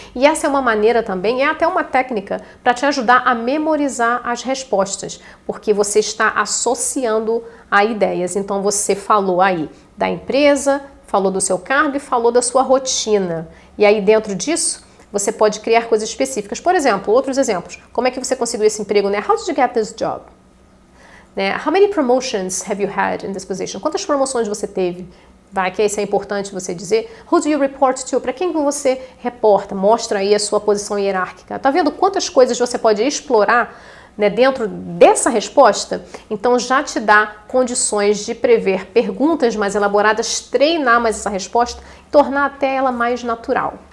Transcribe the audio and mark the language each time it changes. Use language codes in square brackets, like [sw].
[pt] E essa é uma maneira também, é até uma técnica para te ajudar a memorizar as respostas, porque você está associando a ideias. Então, você falou aí da empresa, falou do seu cargo e falou da sua rotina. E aí, dentro disso, você pode criar coisas específicas. Por exemplo, outros exemplos. Como é que você conseguiu esse emprego, né? [en] How did you get this job? How many promotions have you had in this position? [pt] Quantas promoções você teve? Vai, que isso é importante você dizer. [en] Who do you report to? [pt] Para quem você reporta? Mostra aí a sua posição hierárquica. Tá vendo quantas coisas você pode explorar, né, dentro dessa resposta? Então já te dá condições de prever perguntas mais elaboradas, treinar mais essa resposta e tornar até ela mais natural.